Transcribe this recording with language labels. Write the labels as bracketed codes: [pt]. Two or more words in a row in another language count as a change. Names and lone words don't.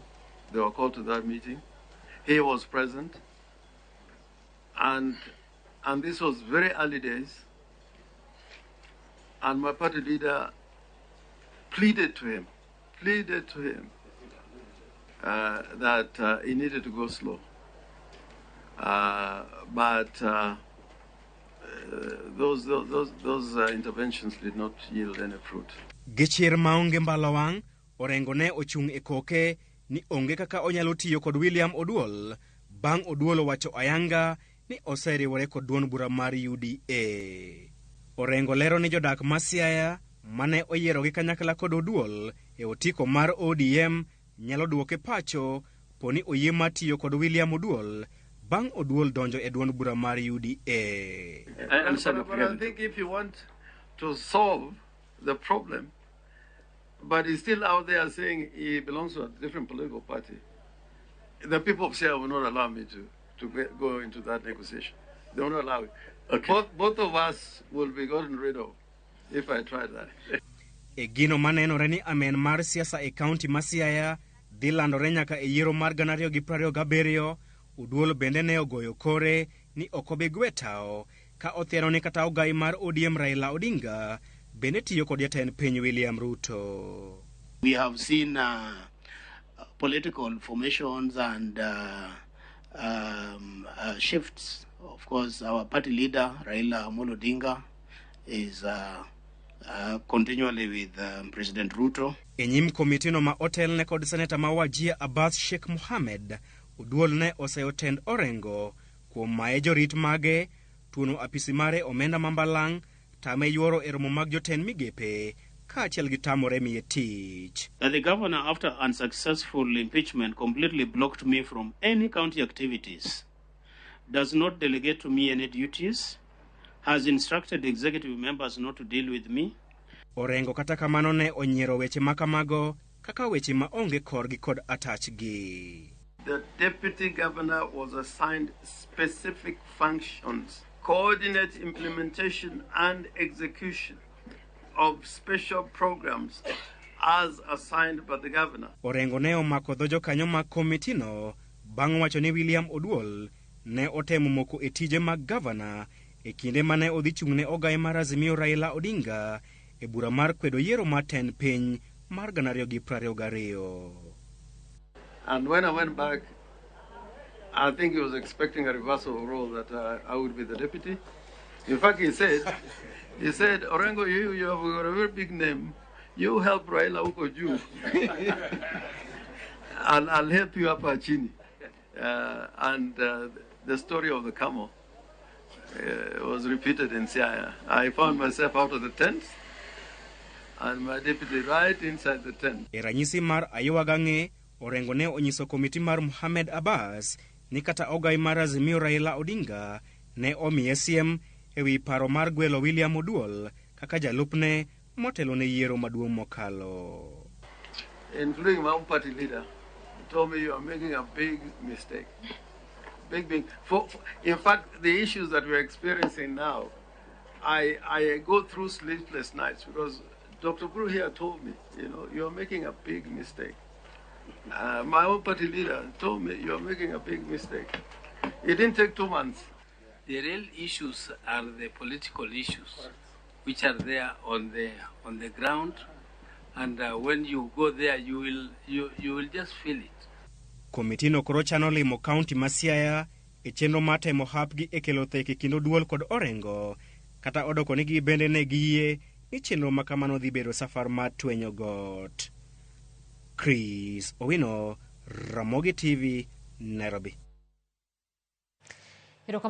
[en] They were called to that meeting. He was present, and this was very early days, and my party leader pleaded to him that he needed to go slow. But those interventions did not yield any fruit. [luo] Gichir maonge mbalawang, Orengo ne ochung e koke ni onge kaka onyalo tiyo kod William Oduol bang' Oduol wacho ayanga ni oseriwore kod duond bura mar UDA. Orengo lero ni jodak ma Siaya mane oyiero gi kanyakla kod Oduol e otiko mar ODM nyalo duoke pacho poni oyie matiyo kod William Oduol bang' Oduol donjo e duond bura mar UDA. [en] But I think if you want to solve the problem, but he's still out there saying he belongs to a different political party, the people of Siaya will not allow me to go into that negotiation. They will not allow it. Okay. Both of us will be gotten rid of if I try that. [luo] E gino manenore ni amen mar siasa e kaunti ma Siaya dhi landore nyaka e yiero mar 2027, Oduol bende ne ogoyo kore ni okobe gwetao ka othiero ni kata ogai mar ODM Raila Odinga bende tiyo kod jatend piny William Ruto. [en] We have seen political formations and shifts. Of course, our party leader Raila Odinga is continually with President Ruto. [luo] E nyim komitino ma otel ne kod Senator ma Wajir Abbas Sheikh Mohamed, Oduol ne oseotend Orengo kuom mae jorit mage, tuono apisi mare omenda mambalang', tame yuoro e romo mag jotend migepe, kaachiel gi tamore miye tich. [en] The governor, after unsuccessful impeachment, completely blocked me from any county activities, does not delegate to me any duties, has instructed executive members not to deal with me. [luo] Orengo kata kamano ne onyiero weche makamago kaka weche ma onge korgi kod atachgi. [en] The deputy governor was assigned specific functions, coordinate implementation and execution of special programs as assigned by the governor. [luo] Orengo ne omako dho jokanyo mag komitino bang' wacho ni William Oduol ne otemo moko e tije mag gavana e kinde mane odhi chung'ne ogai mar Azimio Raila Odinga e bura mar kwedo yiero mar tend piny mar 2022. [en] And when I went back, I think he was expecting a reversal of role that I would be the deputy. In fact, he said, Orengo, you have got a very big name. You help Raila Ukoju. And I'll help you up Chini. And the story of the camel was repeated in Siaya. I found myself out of the tent and my deputy right inside the tent. [luo] E ranyisi mar ayuagange, Orengo ne onyiso komiti mar Mohamed Abbas ni kata ogai mar Azimio Raila Odinga ne omiye siem ewi paro mar gwelo William Oduol kaka jalupne motelo ne yiero maduong' mokalo. [en] Including my own party leader, told me you are making a big mistake. Big. In fact, the issues that we're experiencing now, I go through sleepless nights because Dr. Guru here told me, you're making a big mistake. My own party leader told me, you're making a big mistake. It didn't take 2 months. The real issues are the political issues, which are there on the ground, and when you go there, you will just feel it. [luo] Komitino koro chano limo kaunti ma Siaya e chenro mar temo hapgi e kelo theke kind Oduol kod Orengo, kata odoko nigi bende ne giyie ni chenro ma kamano dhi bedo safar mar twenyo got. Chris Owino, Ramogi TV, Nairobi.